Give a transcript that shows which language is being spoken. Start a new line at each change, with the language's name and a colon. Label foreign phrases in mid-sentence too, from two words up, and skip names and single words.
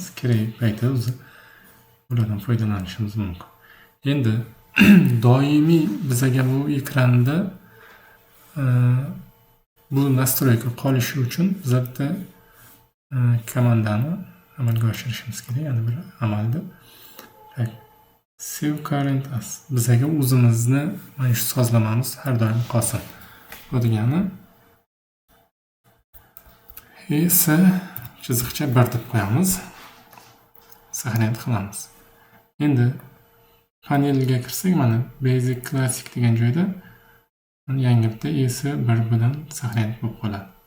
Uzbek: Kerak paytda o'zi ulardan foydalanishimiz mumkin. Endi doimiy bizga bu ekranda bu nastroyka qolishi uchun biz bitta komandani amalga oshirishimiz kerak. Yana bir amalda
English: Save current as.
Uzbek: Bizga o'zimizni mana shu sozlamamiz har doim qolsin. Bu degani S chiziqcha 1 deb qo'yamiz. Saqlanib qilamiz. Endi panelga kirsak, mana Basic Classic degan joyda yangi bitta S1 bilan saqlanib bo'lib qoladi.